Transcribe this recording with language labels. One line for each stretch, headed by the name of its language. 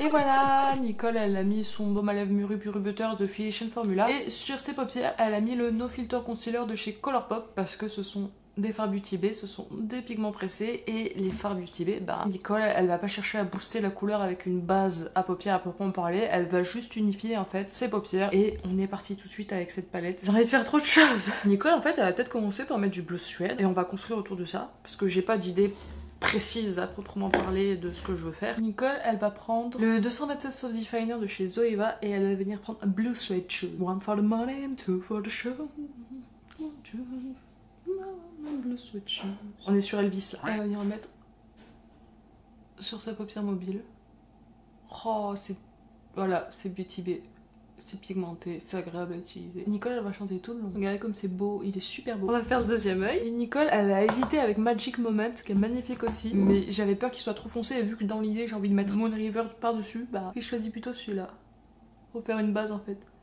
French: Et voilà, Nicole elle a mis son baume à lèvres Muru Puru Butter de Physicians Formula, et sur ses paupières elle a mis le No Filter Concealer de chez Colourpop, parce que ce sont des fards Beauty Bay, ce sont des pigments pressés, et les fards Beauty Bay, bah Nicole elle va pas chercher à booster la couleur avec une base à paupières à proprement parler, elle va juste unifier en fait ses paupières, et on est parti tout de suite avec cette palette. J'ai envie de faire trop de choses. Nicole en fait elle va peut-être commencer par mettre du bleu suède, et on va construire autour de ça, parce que j'ai pas d'idée précise à proprement parler de ce que je veux faire. Nicole elle va prendre le 227 Soft Definer de chez Zoeva, et elle va venir prendre un Blue Suede Shoe.
English: One for the money and two for the show.
French: Blue Suede Shoe. On est sur Elvis là. Elle va venir mettre sur sa paupière mobile. Oh c'est... Voilà, c'est Beauty Bay. C'est pigmenté, c'est agréable à utiliser. Nicole elle va chanter tout le long. Regardez comme c'est beau, il est super beau. On va faire le deuxième œil. Et Nicole elle a hésité avec Magic Moment, qui est magnifique aussi, mais j'avais peur qu'il soit trop foncé, et vu que dans l'idée j'ai envie de mettre Moon River par dessus, bah je choisis plutôt celui-là pour faire une base en fait.